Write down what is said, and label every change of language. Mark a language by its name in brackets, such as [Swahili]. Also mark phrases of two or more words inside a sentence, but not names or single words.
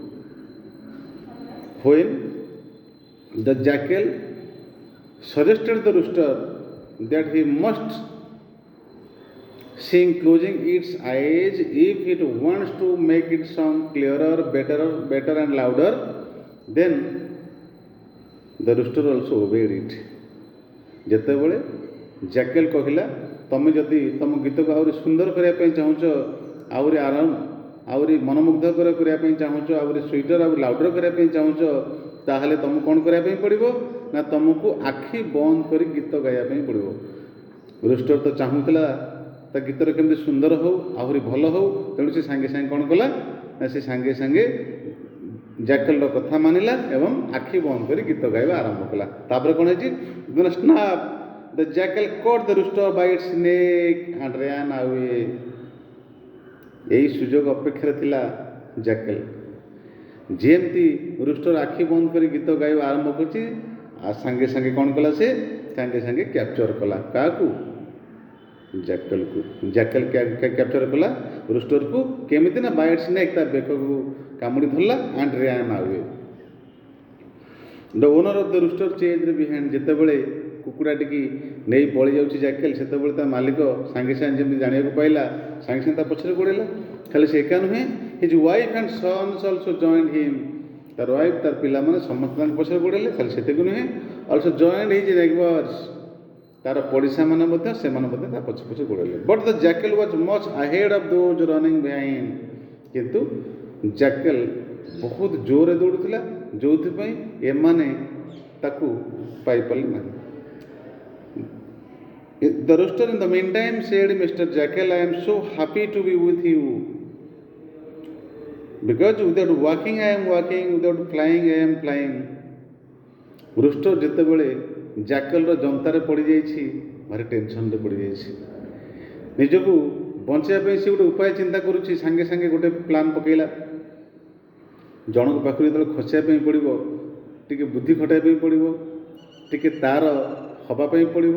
[English] When the jackal suggested the rooster that he must sing closing its eyes if it wants to make its sound clearer, better and louder, then the rooster also obeyed it. [Odia] ଯେତେବେଳେ jackal କହିଲା ତମେ ଯଦି ତମ ଗୀତକୁ ଆହୁରି ସୁନ୍ଦର କରିବା ପାଇଁ ଚାହୁଁଛ, ଆହୁରି ଆରାମ, ଆହୁରି ମନମୁଗ୍ଧକର କରିବା ପାଇଁ ଚାହୁଁଛ, ଆହୁରି ସ୍ୱିଟର ଆହୁରି ଲାଉଡର କରିବା ପାଇଁ ଚାହୁଁଛ, ତାହେଲେ ତମକୁ କ'ଣ କରିବା ପାଇଁ ପଡ଼ିବ ନା ତମକୁ ଆଖି ବନ୍ଦ କରି ଗୀତ ଗାଇବା ପାଇଁ ପଡ଼ିବ। ରୋଷ୍ଟର ତ ଚାହୁଁଥିଲା ତା ଗୀତର କେମିତି ସୁନ୍ଦର ହେଉ, ଆହୁରି ଭଲ ହେଉ, ତେଣୁ ସେ ସାଙ୍ଗେ ସାଙ୍ଗେ କ'ଣ କଲା ନା ସେ ସାଙ୍ଗେ ସାଙ୍ଗେ ଜାକଲର କଥା ମାନିଲା ଏବଂ ଆଖି ବନ୍ଦ କରି ଗୀତ ଗାଇବା ଆରମ୍ଭ କଲା। ତାପରେ କ'ଣ ହେଇଛି, [English] snap the jackal caught the rooster by its neck and ran away. [Odia] ଏହି ସୁଯୋଗ ଅପେକ୍ଷାରେ ଥିଲା ଜାକଲ। ଯେମିତି ରୁଷ୍ଟର ଆଖି ବନ୍ଦ କରି ଗୀତ ଗାଇବା ଆରମ୍ଭ କରିଛି, ସାଙ୍ଗେ ସାଙ୍ଗେ କ'ଣ କଲା, ସେ ସାଙ୍ଗେ ସାଙ୍ଗେ କ୍ୟାପଚର କଲା କାହାକୁ, ଜାକଲକୁ। ଜାକଲ କ୍ୟାପଚର କଲା ରୁଷ୍ଟରକୁ କେମିତି ନା [English] by its neck, [Odia] ତା ବେକକୁ କାମୁଡ଼ି ଧରିଲା [English] and ran away. The owner of the rooster changed behind. [Odia] ଯେତେବେଳେ କୁକୁଡ଼ାଟିକି ନେଇ ପଳେଇ ଯାଉଛି ଜାକେଲ, ସେତେବେଳେ ତା ମାଲିକ ସାଙ୍ଗେ ସାଙ୍ଗେ ଯେମିତି ଜାଣିବାକୁ ପାଇଲା, ସାଙ୍ଗେ ସାଙ୍ଗେ ତା ପଛରେ ଗୋଡ଼େଇଲା। ଖାଲି ସେ ଏକା ନୁହେଁ, [English] his wife and sons also joined him. [Odia] ତାର ୱାଇଫ୍, ତାର ପିଲାମାନେ ସମସ୍ତେ ତାଙ୍କ ପଛରେ ଗୋଡ଼େଇଲେ। ଖାଲି ସେତିକି ନୁହେଁ, [English] also joined his neighbours, [Odia] ତାର ପଡ଼ିଶାମାନେ ମଧ୍ୟ ସେମାନେ ମଧ୍ୟ ତା ପଛେ ପଛେ ଗୋଡ଼େଇଲେ। [English] but the jackal was much ahead of those running behind. [Odia] କିନ୍ତୁ ଜାକେଲ ବହୁତ ଜୋରରେ ଦୌଡ଼ୁଥିଲା, ଯେଉଁଥିପାଇଁ ଏମାନେ ତାକୁ ପାଇପାରିଲେ ନାହିଁ। [English] The rooster in the meantime said, Mr. Jackal, I am so happy to be with you. Because without walking I am walking, without flying I am flying. [Odia] Rooster ଯେତେବେଳେ ଜାକଲର ଜନ୍ତାରେ ପଡ଼ିଯାଇଛି, ଭାରି ଟେନସନରେ ପଡ଼ିଯାଇଛି। ନିଜକୁ ବଞ୍ଚାଇବା ପାଇଁ ସେ ଗୋଟେ ଉପାୟ ଚିନ୍ତା କରୁଛି। ସାଙ୍ଗେ ସାଙ୍ଗେ ଗୋଟେ ପ୍ଲାନ୍ ପକାଇଲା। ଜଣଙ୍କ ପାଖରୁ ଯେତେବେଳେ ଖସିବା ପାଇଁ ପଡ଼ିବ, ଟିକେ ବୁଦ୍ଧି ଖଟାଇବା ପାଇଁ ପଡ଼ିବ, ଟିକେ ତାର ହେବା ପାଇଁ ପଡ଼ିବ।